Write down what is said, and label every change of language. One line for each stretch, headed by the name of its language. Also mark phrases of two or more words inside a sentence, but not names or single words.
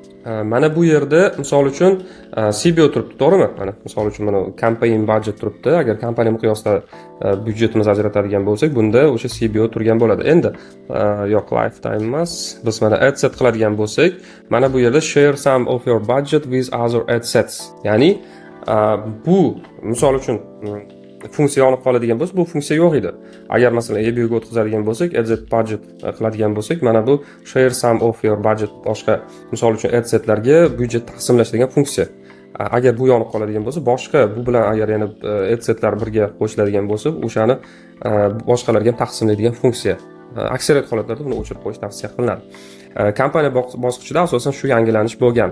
Uzbek: Mana bu yerda misol uchun CBO turibdi, to'g'rimi? Mana misol uchun mana
English: campaign budget
Uzbek: turibdi. Agar kompaniya miqyosida byudjetimizni ajratadigan bo'lsak, bunda o'sha CBO turgan bo'ladi. Endi yo'q, lifetime emas. Biz mana
English: ad set
Uzbek: qiladigan bo'lsak, mana bu yerda
English: share some of your budget with other ad sets.
Uzbek: Ya'ni bu misol uchun funksiya yonib qoladigan bo'lsa, bu funksiya yo'q edi. Agar masalan ABO ga o'tkazadigan bo'lsak,
English: adset budget
Uzbek: qiladigan bo'lsak, mana bu
English: share some of your budget
Uzbek: boshqa misol uchun adsetlarga byudjet taqsimlash degan funksiya. Agar bu yonib qoladigan bo'lsa, boshqa bu bilan agar yana adsetlar birga qo'shiladigan bo'lsa, o'shani boshqalarga ham taqsimlaydigan funksiya. Aksariyat holatlarda buni o'chirib qo'yish tavsiya qilinadi. Kompaniya bosqichida asosan shu yangilanish bo'lgan.